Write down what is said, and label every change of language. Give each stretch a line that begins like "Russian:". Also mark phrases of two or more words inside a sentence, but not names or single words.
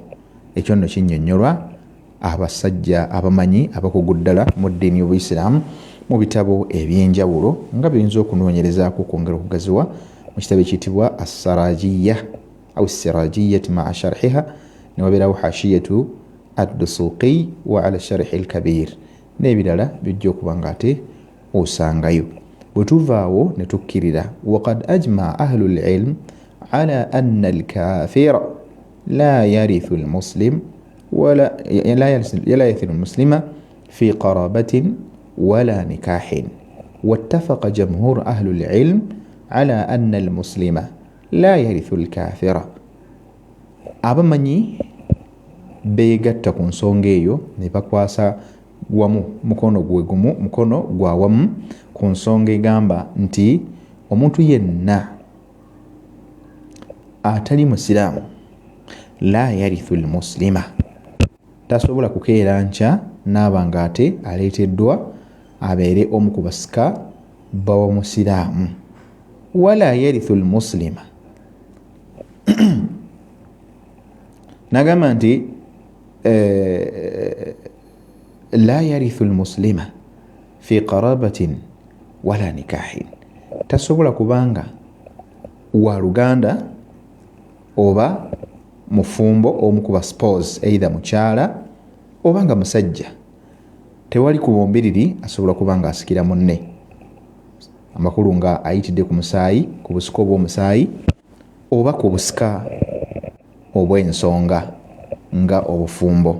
Ganda: Ekyo nno kinnyonnyolwa abasajja abamanyi abakugu ddala mu ddiini y'Obuisiraamu mu bitabo ebyenjawulo nga biyinza okunoonyerezaako okwongera okugaziwa mu kitabo ekiyitibwa As-Sarajiya aw As-Sirajiyati ma'a sharhiha, ne wabeerawo hashiyatu ad-Dusuqi wa ala sharhi al-Kabir n'ebirala bijja okuba nga ate osangayo. Bwe tuvaawo ne tukkirira
Arabic: وقد أجمع أهل العلم على أن الكافر لا يرث المسلم ولا يرث المسلم في قرابة ولا نكاح، واتفق جمهور أهل العلم على أن المسلم لا يرث الكافر.
Ganda: abamanyi beegatta ku nsonga eyo ne bakwasa wamu mukono gwe gumu mukono gwa wamu ku nsonga egamba nti omuntu yenna atali musiraamu
Arabic: لا يرث المسلم,
Ganda: tasobola kukeera nkya naaba nga ate aleeteddwa abeere omu ku basika bawa musiraamu.
Arabic: ولا يرث المسلم
Ganda: nagamba nti
Arabic: لا يرث المسلم في قرابة ولا
Ganda: nikahin, tasobola kubanga wa luganda oba mufumbo omu kuba
English: spouse either
Ganda: mukyala oba nga musajja, tewali ku bombiriri asobola kubanga asikira munne, amakulu nga ayitidde ku musaayi, ku busika obw'omusaayi oba ku busika obw'ensonga nga obufumbo.